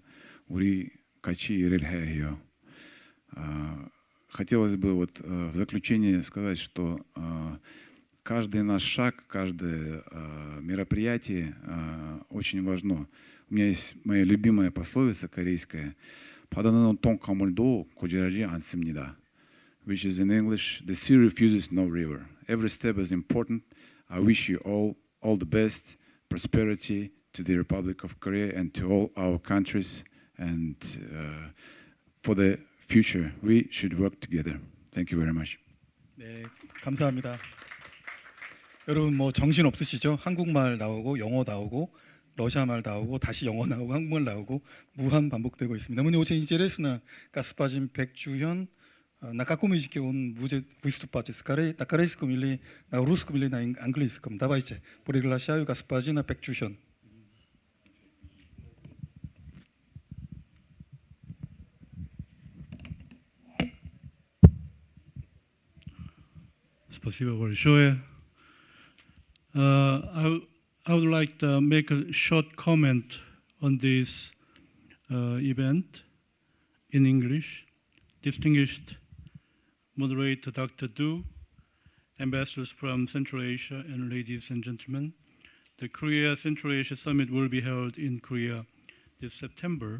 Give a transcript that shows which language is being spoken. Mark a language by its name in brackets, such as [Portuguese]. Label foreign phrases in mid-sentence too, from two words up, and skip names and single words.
[Korean] 우리 같이 일해요. [Russian] Хотелось бы в заключение сказать, что каждый наш шаг, каждое мероприятие очень важно. У меня есть моя любимая пословица корейская, 바다는 똥강물도 고지하지 않습니다, [English] which is in English, the sea refuses no river. Every step is important. I wish you all the best, prosperity to the Republic of Korea and to all our countries. And for the future, we should work together. Thank you very much. [Korean] 네, 감사합니다. 여러분 정신 없으시죠? 한국말 나오고 영어 나오고 러시아말 나오고 다시 영어 나오고 한국말 나오고 무한 반복되고 있습니다. [Russian] Мне очень интересно, господин Бекчуен, на каком языке он будет выступать? На корейском или на русском или на английском? Давайте приглашаю господина Бекчуен. Спасибо большое. [English] I would like to make a short comment on this event in English. Distinguished moderator Dr. Du, ambassadors from Central Asia, and ladies and gentlemen, the Korea Central Asia Summit will be held in Korea this September.